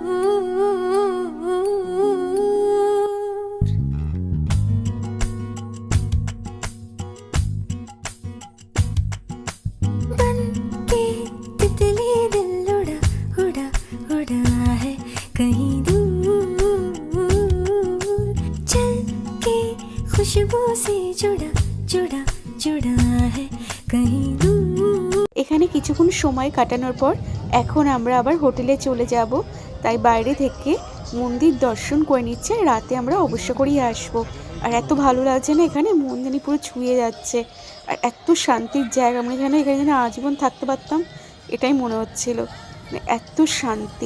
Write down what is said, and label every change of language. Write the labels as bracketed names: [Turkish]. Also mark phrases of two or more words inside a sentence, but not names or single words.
[Hindi] बन के तितली दिल उड़ा उड़ा उड़ा है कहीं दूर। चल के खुशबू से जुड़ा जुड़ा जुड़ा है कहीं दूर। [Bangla] এখানে কিছুক্ষণ সময় কাটানোর পর এখন আমরা আবার হোটেলে চলে যাব। তাই বাইরে থেকে মন্দির দর্শন করে নিচ্ছে, রাতে আমরা অবশ্য করেই আসবো। আর এত ভালো লাগছে না এখানে, মন জানি পুরো ছুঁয়ে যাচ্ছে। আর এত শান্তির জায়গা, মানে এখানে যেন আজীবন থাকতে পারতাম এটাই মনে হচ্ছিল, মানে এত শান্তি।